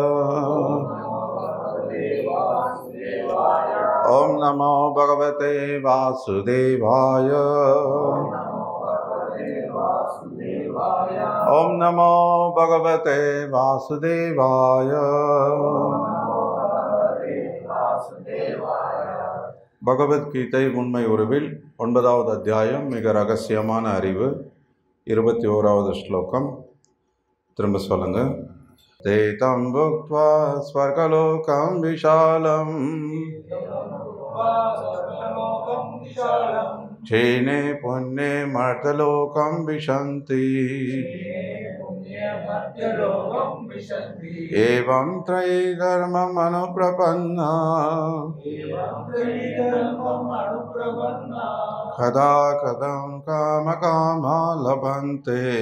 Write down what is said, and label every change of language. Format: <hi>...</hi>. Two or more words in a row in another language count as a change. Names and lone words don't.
<sa>ओम नमो भगवते वासुदेवाय। ओम नमो भगवते वासुदेवाय।</sa> <ta>பகவத்கீதை உண்மை உருவில் 9வது அத்தியாயம் மிக ரகசியமான அறிவு 21வது ஸ்லோகம். திரும்ப சொல்லுங்க.</ta> <sa>ते तं भुक्त्वा स्वर्गलोकं विशालं क्षीणे पुण्ये मर्त्यलोकं विशन्ति एवं त्रयी कर्मम् अनुप्रपन्ना गता गतं काम कामा लभन्ते.</sa>